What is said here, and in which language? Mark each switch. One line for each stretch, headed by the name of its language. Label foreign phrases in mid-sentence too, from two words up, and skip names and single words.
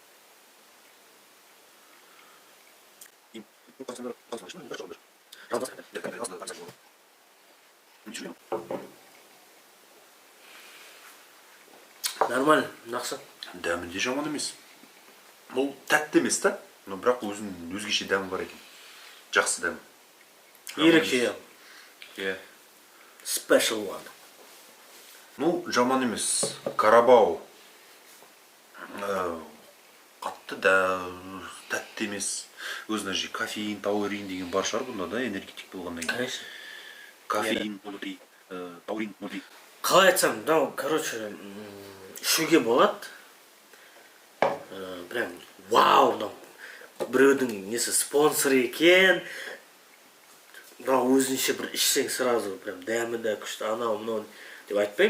Kazakh: Нормально, нақсы. Дәмі де жаман емес. Бұл тәтті емес та, но бірақ өзінің өзгеше дәмі бар екен. Жақсы дәмі. Ерекше. Иә.
English: Special one.
Kazakh: Ну, жаман емес. Карабау. Қатты тәтті емес. Өзіне же кофеин, таурин деген бар шығар бұнда да, энергетик болғаннан кейін.
Russian: Конечно. Кофеин внутри, таурин внутри.
Kazakh: Қалай айтсам, короче, ішуге болады. Прям вау, біреудің несі спонсор екен. Өзінше бір ішсең
Russian: сразу прям
Kazakh: дәмі да күшті, анау мынау деп айтпаймын.